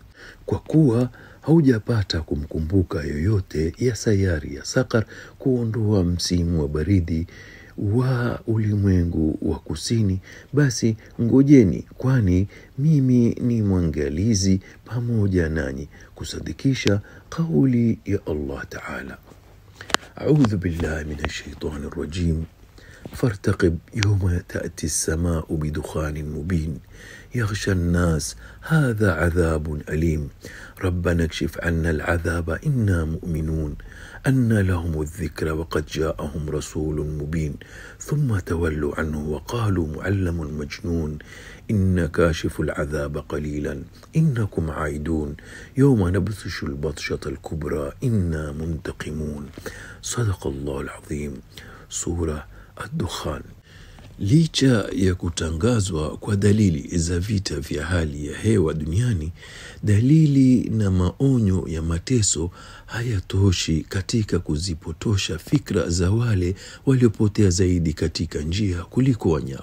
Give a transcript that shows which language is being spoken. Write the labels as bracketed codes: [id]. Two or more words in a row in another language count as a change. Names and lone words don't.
[sw] Kwa kuwa haujapata kumkumbuka yoyote ya sayari ya Sakar kuondoa msimu wa baridi wa ulimwengu wa kusini, basi ngojeni, kwani mimi ni mwangalizi pamoja nanyi kusadikisha kauli ya Allah Ta'ala. [ar] أعوذ بالله من الشيطان الرجيم. فارتقب يوم تأتي السماء بدخان مبين يغشى الناس هذا عذاب أليم ربنا اكشف عنا العذاب إنا مؤمنون أن لهم الذكر وقد جاءهم رسول مبين ثم تولوا عنه وقالوا معلم مجنون إن كاشف العذاب قليلا إنكم عائدون يوم نبطش البطشة الكبرى إنا منتقمون. صدق الله العظيم. سورة الدخان. [sw] Licha ya kutangazwa kwa dalili za vita vya hali ya hewa duniani, dalili na maonyo ya mateso hayatoshi katika kuzipotosha fikra za wale waliopotea zaidi katika njia kuliko wanyama.